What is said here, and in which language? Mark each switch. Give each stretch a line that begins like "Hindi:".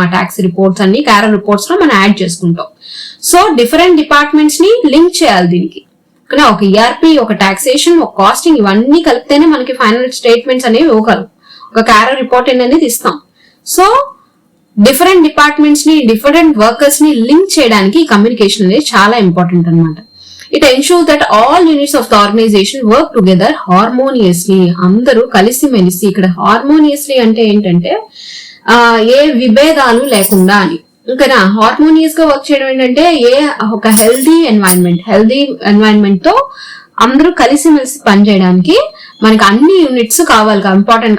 Telugu: ఆ tax reports అన్ని Cairo reports లో మనం యాడ్ చేసుకుంటాం. సో డిఫరెంట్ డిపార్ట్మెంట్స్ ని లింక్ చేయాలి దీనికి. ఓకేనా, ఒక ఈఆర్పి, ఒక టాక్సేషన్, ఒక కాస్టింగ్, ఇవన్నీ కలిపితేనే మనకి ఫైనల్ స్టేట్మెంట్స్ అనేవి ఇవ్వగలం, ఒక క్యారో రిపోర్ట్ అనేది ఇస్తాం. సో డిఫరెంట్ డిపార్ట్మెంట్స్ ని, డిఫరెంట్ వర్కర్స్ ని లింక్ చేయడానికి కమ్యూనికేషన్ అనేది చాలా ఇంపార్టెంట్ అన్నమాట.
English: It ensures that all units of the organization work together harmoniously.
Telugu: అందరూ కలిసిమెలిసి, ఇక్కడ హార్మోనియస్లీ అంటే ఏంటంటే ఏ విభేదాలు లేకుండా అని. ఇంకా హార్మోనియస్ గా వర్క్ చేయడం ఏంటంటే ఒక హెల్దీ ఎన్వైరన్మెంట్ తో అందరూ కలిసిమెలిసి పనిచేయడానికి మనకి అన్ని యూనిట్స్ కావాలి, ఇంపార్టెంట్.